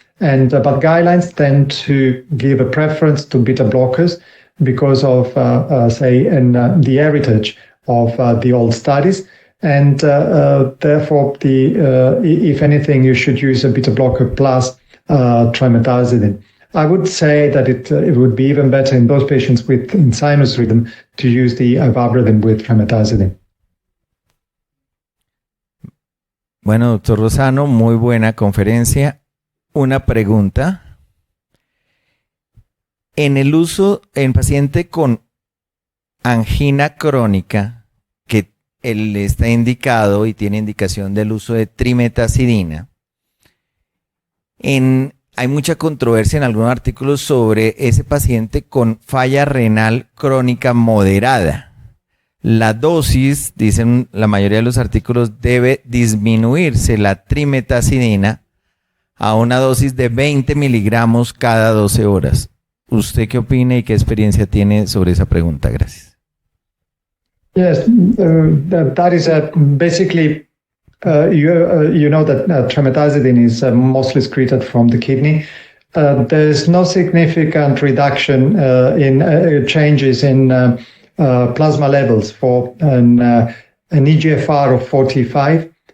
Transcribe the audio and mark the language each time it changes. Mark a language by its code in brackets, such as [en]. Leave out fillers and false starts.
[en] And but guidelines tend to give a preference to beta blockers because of the heritage of the old studies, and therefore if anything, you should use a beta blocker plus trimetazidine. I would say that it would be even better in those patients with sinus rhythm to use the ivabradine with trimetazidine. [es] Bueno, doctor Rosano, muy buena conferencia. Una pregunta. En el uso en paciente con angina crónica, que él está indicado y tiene indicación del uso de trimetazidina, hay mucha controversia en algunos artículos sobre ese paciente con falla renal crónica moderada. La dosis, dicen la mayoría de los artículos, debe disminuirse la trimetazidina a una dosis de 20 miligramos cada 12 horas. ¿Usted qué opina y qué experiencia tiene sobre esa pregunta? Gracias. [en] Yes, that is basically, you know that trimetazidine is mostly excreted from the kidney. There's no significant reduction in changes in plasma levels for an eGFR of 45.